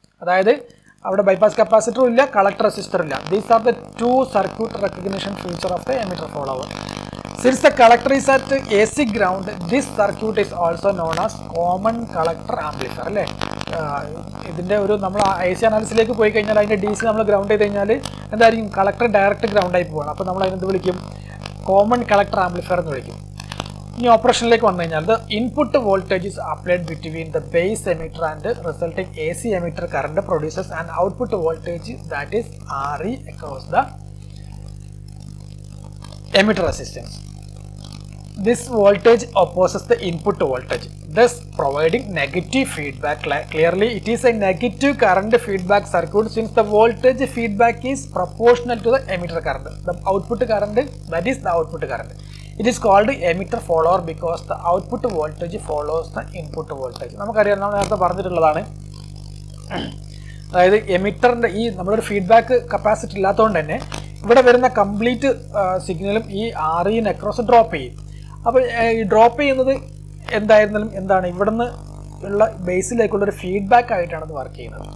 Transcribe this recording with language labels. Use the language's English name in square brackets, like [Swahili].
[Malayalam] അതായത് അവിടെ ബൈപ്പാസ് കപ്പാസിറ്ററും ഇല്ല, കളക്ടർ റെസിസ്റ്ററും ഇല്ല. [English] These are the two circuit recognition feature of the emitter follower. Since the collector is at AC ground, this circuit is also known as common collector amplifier. [Malayalam] അല്ലേ, ഇതിൻ്റെ നമ്മൾ AC അനാലിസിലേക്ക് പോയി കഴിഞ്ഞാൽ അതിൻ്റെ DC നമ്മൾ ഗ്രൗണ്ട് ചെയ്ത് കഴിഞ്ഞാൽ എന്തായിരിക്കും? കളക്ടർ ഡയറക്റ്റ് ഗ്രൗണ്ടായി പോവാണ്. അപ്പോൾ നമ്മൾ അതിനെന്ത് വിളിക്കും? കോമൺ കളക്ടർ ആംപ്ലിഫയർ എന്ന് വിളിക്കും. ഇനി ഓപ്പറേഷനിലേക്ക് വന്നു കഴിഞ്ഞാൽ [English] The input voltage is applied between the base emitter and resulting AC emitter current produces and output voltage that is RE across the emitter resistance. This voltage opposes the input voltage, thus providing negative feedback. Clearly, it is a negative current feedback circuit since the voltage feedback is proportional to the emitter current. The output current, that is the output current. It is called emitter follower because the output voltage follows the input voltage. [Malayalam] നമുക്കറിയാം, നമ്മൾ നേരത്തെ പറഞ്ഞിട്ടുള്ളതാണ്. അതായത് എമിറ്ററിൻ്റെ നമ്മളൊരു feedback capacity ഇല്ലാത്തതുകൊണ്ട് തന്നെ ഇവിടെ വരുന്ന കംപ്ലീറ്റ് സിഗ്നലും ഈ RE അക്രോസ് ഡ്രോപ്പ് ചെയ്യും. അപ്പോൾ ഈ ഡ്രോപ്പ് ചെയ്യുന്നത് എന്താണ്? ഇവിടുന്ന് ഉള്ള ബേസിലേക്കുള്ളൊരു ഫീഡ്ബാക്ക് ആയിട്ടാണ് ഇത് വർക്ക് ചെയ്യുന്നത്.